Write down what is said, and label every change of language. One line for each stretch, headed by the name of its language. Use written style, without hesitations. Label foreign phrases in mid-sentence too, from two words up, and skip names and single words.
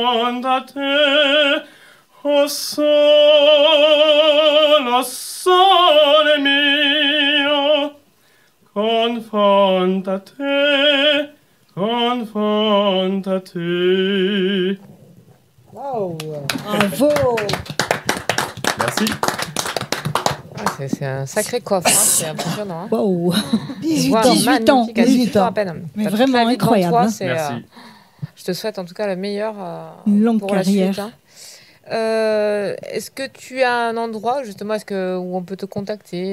Italian: confronta te, o sole mio, confronta te, confronta te.
French: Wow. Bravo. Merci. C'est un sacré coffre, hein, c'est impressionnant. Hein. Wow. 18 Wow, ans. 18 ans. magnifique, à 18 ans. à peine. Mais T'as toute vraiment la vie devant incroyable, toi, hein. c'est, Merci. je te souhaite en tout cas le meilleur Une longue pour carrière. la suite. Hein. Est-ce que tu as un endroit justement où on peut te contacter